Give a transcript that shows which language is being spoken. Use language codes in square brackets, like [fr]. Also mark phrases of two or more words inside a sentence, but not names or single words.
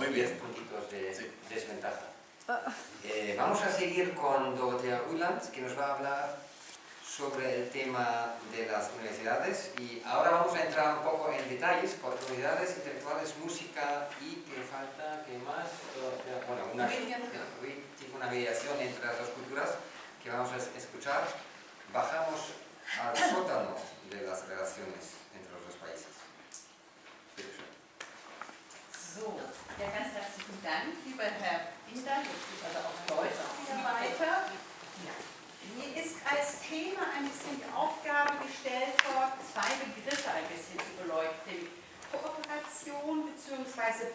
[es] los 10 puntitos de desventaja. Vamos a seguir con Dorothea Uylands, que nos va a hablar sobre el tema de las universidades, y ahora vamos a entrar un poco en detalles por unidades intelectuales, música y ¿qué falta? ¿Qué más? Bueno, una mediación entre las dos culturas que vamos a escuchar. Bajamos al sótano de las relaciones entre los dos países. [de] So, ja, ganz herzlichen Dank, lieber Herr Binder, jetzt geht also auch Leute wieder weiter. Ja. Mir ist als Thema ein bisschen die Aufgabe gestellt worden, zwei Begriffe ein bisschen zu beleuchten: Kooperation bzw.